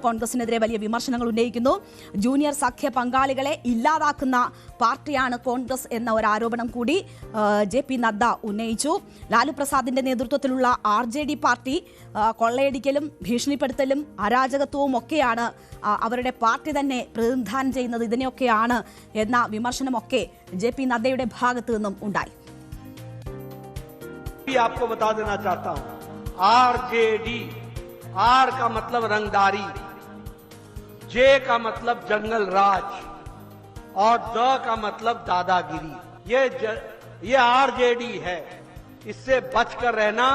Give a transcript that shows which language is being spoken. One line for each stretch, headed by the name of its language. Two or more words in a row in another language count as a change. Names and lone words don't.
Malayalam: കോൺഗ്രസിനെതിരെ വലിയ വിമർശനങ്ങൾ ഉന്നയിക്കുന്നു. ജൂനിയർ സഖ്യ പങ്കാളികളെ ഇല്ലാതാക്കുന്ന പാർട്ടിയാണ് കോൺഗ്രസ് എന്ന ഒരു ആരോപണം കൂടി JP നദ്ദ ഉന്നയിച്ചു. ലാലു പ്രസാദിന്റെ നേതൃത്വത്തിലുള്ള RJD പാർട്ടി കൊള്ളയടിക്കലും ഭീഷണിപ്പെടുത്തലും അരാജകത്വവും ഒക്കെയാണ് അവരുടെ പാർട്ടി തന്നെ പ്രതിനിധാനം ചെയ്യുന്നത്. ഇതിനെയൊക്കെയാണ് എന്ന വിമർശനമൊക്കെ JP നദ്ദയുടെ ഭാഗത്തു നിന്നും ഉണ്ടായി.
Hindi: आपको बता देना चाहता हूं, RJD, R का मतलब रंगदारी, J का मतलब जंगल राज और द का मतलब दादागिरी. ये RJD है. इससे बचकर रहना.